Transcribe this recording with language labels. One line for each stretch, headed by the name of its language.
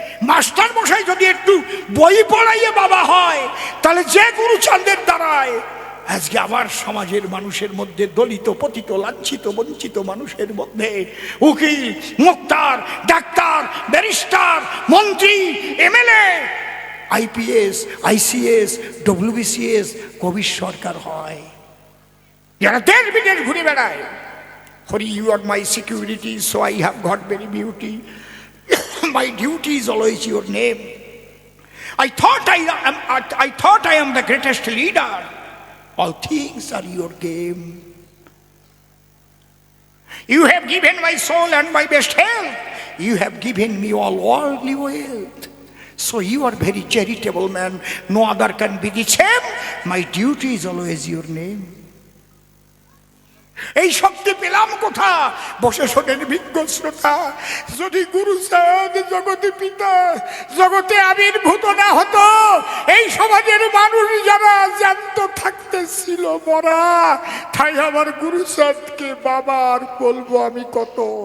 Bangla: Master মশাই যদি একটু বই পড়াইয়ে বাবা হয়, তাহলে যে গুরুচাঁদের দ্বারায় আজকে আবার সমাজের মানুষের মধ্যে দলিত পতিত লাঞ্ছিত বঞ্চিত মানুষের মধ্যে উকিল মুক্তার ডাক্তার ব্যারিস্টার মন্ত্রী এমএলএ আইপিএস আইসিএস ডব্লিউবিসিএস কবির সরকার হয়, যারা দেশ বিদেশ ঘুরে বেড়ায়।
English: Hari, you are my security, so I have got very beauty. My duty is always your name. I thought I am the greatest leader. All things are your game. You have given my soul and my best health. You have given me all worldly wealth. So you are very charitable man. No other can be the same. My duty is always your name.
Bangla: এই শক্তি পেলাম কোথা? বসে শোনেন বিজ্ঞ শ্রোতা, যদি গুরুচাঁদ জগতে পিতা জগতে আবির্ভূত না হতো, এই সমাজের মানুষ যারা জ্যান্ত থাকতে ছিল মরা, তাই আমার গুরুচাঁদকে বাবা আর বলবো আমি কত।